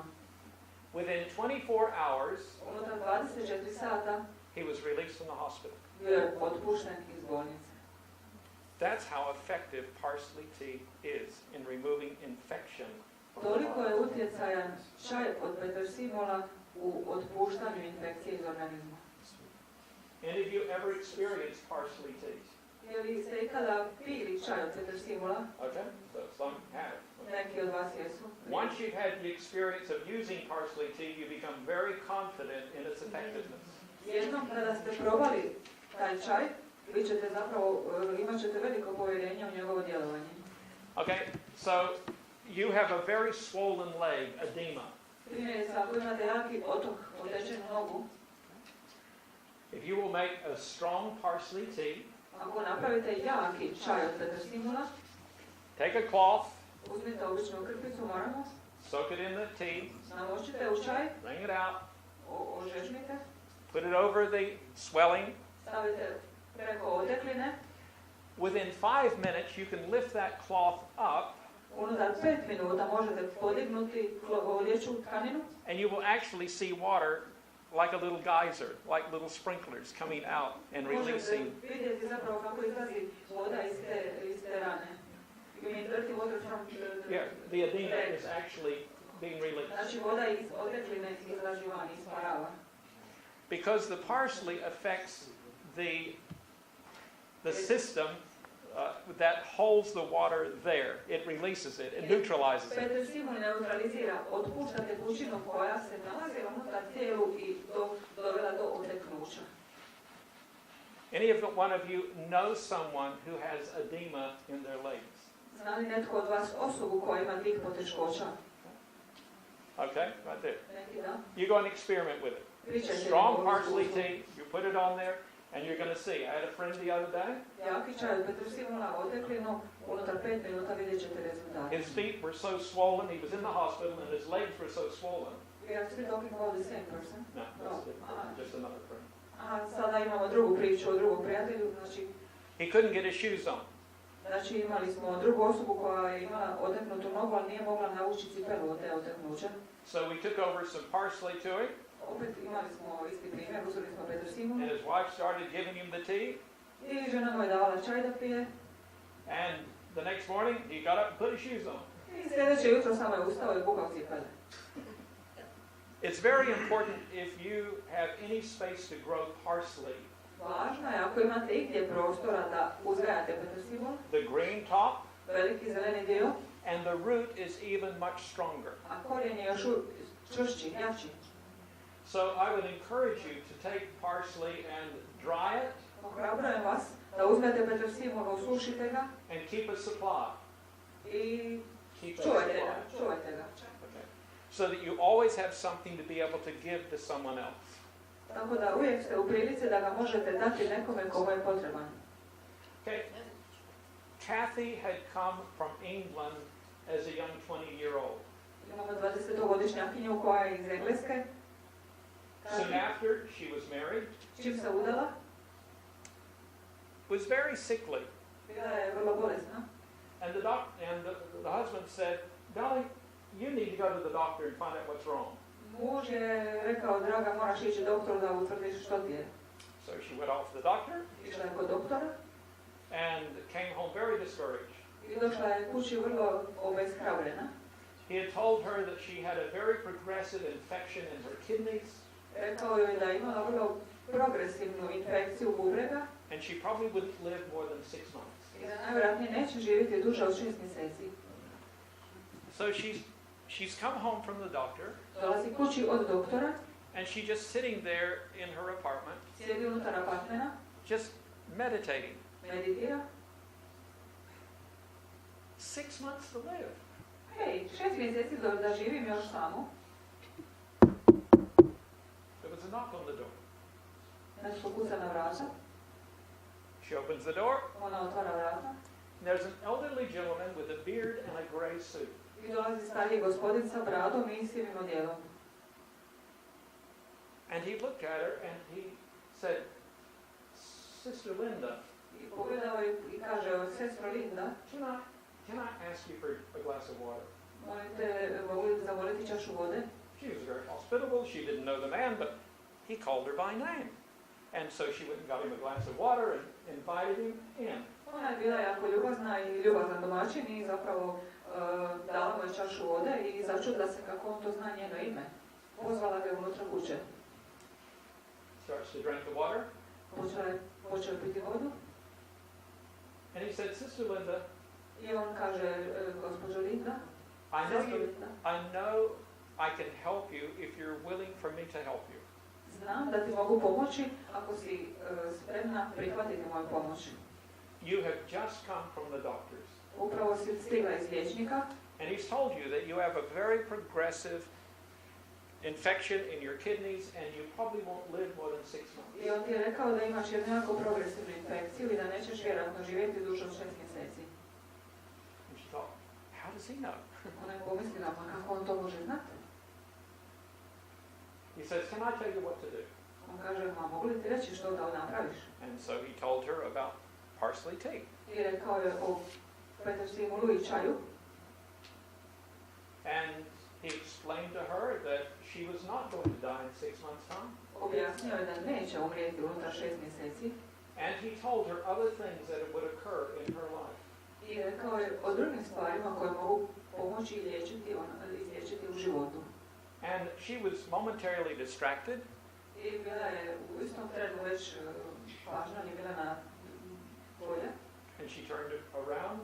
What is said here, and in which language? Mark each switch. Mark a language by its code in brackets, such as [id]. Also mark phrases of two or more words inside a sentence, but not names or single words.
[en] Within 24 hours, [hr] Unutar 24 sata [en] he was released from the hospital. [hr] bio je otpušten iz bolnice. [en] That's how effective parsley tea is in removing infection. [hr] Toliko je utjecajan čaj od petersimula u otpuštanju infekcije iz organizma. [en] Any of you ever experienced parsley tea? [hr] Je li ste ikada pili čaj od petersimula? [en] Okay, so some have. [hr] Neki od vas jesu. [en] Once you've had the experience of using parsley tea, you become very confident in its effectiveness. [hr] Jednom kada ste probali taj čaj, imat ćete veliko povjerenje u njegovo djelovanje. [en] Okay, so you have a very swollen leg, edema. [hr] Primjerice, ako imate jaki otok, otečenu nogu, [en] If you will make a strong parsley tea, [hr] ako napravite jaki čaj od petersimula, [en] take a cloth, [hr] uzmite običnu krpicu, moramo, [en] soak it in the tea, [hr] namočite u čaj, [en] wring it out, [hr] ožežmite, [en] put it over the swelling. [hr] stavite preko otekline. [en] Within 5 minutes, you can lift that cloth up, [hr] Unutar 5 minuta možete podignuti odjeću tkaninu [en] and you will actually see water like a little geyser, like little sprinklers coming out and releasing. [hr] možete vidjeti zapravo kako izlazi voda iz te rane. [en] You mean dirty water from Yeah, the edema is actually being released. [hr] Znači voda iz otekline izlazi van, isparava. [en] Because the parsley affects the system that holds the water there. It releases it, it neutralizes it. [hr] Petersimul neutralizira, otpušta tekućinu koja se nalazi unutar tijelu i dovela do oteknuća. [en] One of you knows someone who has edema in their legs? [hr] Zna li netko od vas osobu koja ima tih poteškoća? [en] Okay, right there. [hr] Neki da. [en] You go and experiment with it. [hr] Pričajte [en] Strong [hr] o [en] parsley [hr] iskustvu. [en] tea, you put it on there, And you're going to see. I had a friend the other day. [hr] Jaki čaj od petrosimula oteklinu, unutar 5 minuta vidjet ćete rezultate. [en] His feet were so swollen, he was in the hospital, and his legs were so swollen. Are we talking about the same person? No, just another friend. [hr] Sada imamo drugu priču o drugom prijatelju, znači... [en] He couldn't get his shoes on. [hr] Znači imali smo drugu osobu koja je imala oteknutu nogu, ali nije mogla navući cipelu od te oteknuće. [en] So we took over some parsley to him. [hr] Opet imali smo isti primjer, uzeli smo petrosimulu. [en] And his wife started giving him the tea. [hr] I žena mu je davala čaj da pije. [en] And the next morning, he got up and put his shoes on. [hr] I sljedeće jutro samo je ustao i bukao cipele. [en] It's very important if you have any space to grow parsley. [hr] Važno je ako imate igdje prostora da uzgajate petrosimul. [en] The green top. [hr] Veliki zeleni dio. [en] And the root is even much stronger. [hr] A korijen je još čvršći, jači. [en] So I would encourage you to take parsley and dry it. [hr] Ohrabrujem vas da uzmete petrosimul, usušite ga. [en] And keep a supply. [hr] I [en] Keep a [hr] čuvajte [en] supply. [hr] ga. [en] Okay. So that you always have something to be able to give to someone else. [hr] Tako da uvijek ste u prilici da ga možete dati nekome komu je potreban. [en] Okay. Kathy had come from England as a young 20-year-old. [hr] Imamo 20-godišnjakinju koja je iz Engleske. [en] Soon after, she was married. [hr] Čim se udala, [en] Was very sickly. [hr] bila je vrlo bolesna. [en] And the husband said, "Darling, you need to go to the doctor and find out what's wrong." [hr] Muž je rekao, draga, moraš ići doktoru da utvrdiš što ti je. [en] So she went off to the doctor [hr] Išla je kod doktora [en] and came home very discouraged. [hr] i došla je kući vrlo obeshrabrena. [en] He had told her that she had a very progressive infection in her kidneys. [hr] Rekao je da je imala vrlo progresivnu infekciju bubrega [en] And she probably wouldn't live more than 6 months. [hr] i da najvjerojatnije neće živjeti duže od 6 mjeseci. [en] So she's come home from the doctor. [hr] Dolazi kući od doktora, [en] And she's just sitting there in her apartment, [hr] sjedi unutar apartmena, [en] just meditating. [hr] meditira. [en] 6 months to live. [hr] Hej, 6 mjeseci da živim još samo. [en] There was a knock on the door. [hr] Nešto kuca na vrata, [en] She opens the door. [hr] ona otvara vrata. [en] There's an elderly gentleman with a beard and a gray suit. [hr] I dolazi stariji gospodin sa bradom i sivim odjelom. [en] And he looked at her and he said, "Sister Linda, [hr] I pogledao je i kaže, sestro Linda, [en] can I ask you for a glass of water?" [hr] molite, mogu li zamoliti čašu vode? [en] She was very hospitable. She didn't know the man, but he called her by name. And so she went and got him a glass of water and invited him in. [hr] Ona je bila jako ljubazna i ljubazan domaćin i zapravo dala mu je čašu vode i začudila se kako on to zna njeno ime. Pozvala ga unutra kuće. [en] Starts to drink the water. [hr] Počeo je piti vodu. [en] And he said, "Sister Linda, [hr] I on kaže, gospođo Linda, [en] I know I can help you if you're willing for me to help you." [hr] znam da ti mogu pomoći ako si spremna prihvatiti moju pomoć. [en] You have just come from the doctors. [hr] Upravo si stigla iz liječnika. [en] And he's told you that you have a very progressive infection in your kidneys and you probably won't live more than 6 months. [hr] I on ti je rekao da imaš jednu jako progresivnu infekciju i da nećeš vjerojatno živjeti duže od 6 mjeseci. [en] And she thought, how does he know? [hr] Ona je pomislila, pa kako on to može znati? [en] He says, "Can I tell you what to do?" [hr] On kaže, ma mogu li ti reći što da napraviš? [en] And so he told her about parsley tea. [hr] I rekao je o petrosimulu i čaju. [en] And he explained to her that she was not going to die in 6 months' time. [hr] Objasnio je da neće umrijeti unutar 6 mjeseci. [en] And he told her other things that would occur in her life. [hr] I rekao je o drugim stvarima koje mogu pomoći i izliječiti u životu. [en] And she was momentarily distracted. [hr] I bila je u istom trenu već pažnja je bila na polje. [en] And she turned around.